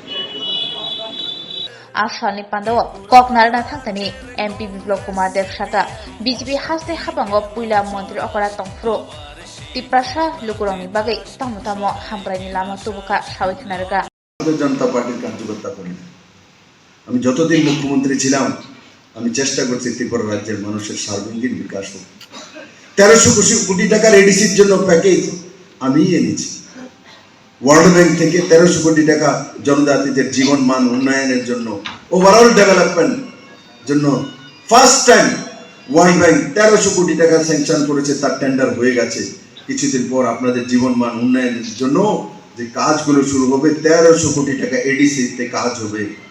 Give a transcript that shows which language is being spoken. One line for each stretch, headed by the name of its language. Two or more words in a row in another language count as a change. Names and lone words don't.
Turkic languages: आसालनि पांदाव ककनारना थांतानि एमपी विप्लव कुमार देव साका बीजेपी हास्ते हाबांगो पुइला मंत्री अकरा तंफ्रो त्रिपुरा लुकुरंनि बागै तामो हामब्रायनि लामा तुबुका सावैखनारगा
Bangla: জনতা পার্টির কার্যকর্তা कরি আমি যতদিন মুখ্যমন্ত্রী ছিলাম আমি চেষ্টা করছি ত্রিপুরা রাজ্যের মানুষের সার্বজনীন বিকাশ হোক 1300 কোটি টাকার এডিসির জন্য প্যাকেজ আমি এনেছি ওয়ার্ল্ড ব্যাংক থেকে 1300 কোটি টাকা জনজাতিদের জীবন মান উন্নয়নের জন্য
English: overall development
Bangla: জন্য
English: first time
Bangla: ওয়ার্ল্ড ব্যাংক 1300 কোটি টাকা স্যাংশন করেছে তার টেন্ডার হয়ে গেছে কিছুদিন পর আপনাদের জীবন মান উন্নয়নের জন্য যে কাজগুলো শুরু হবে 1300 কোটি টাকা এডিসি তে কাজ হবে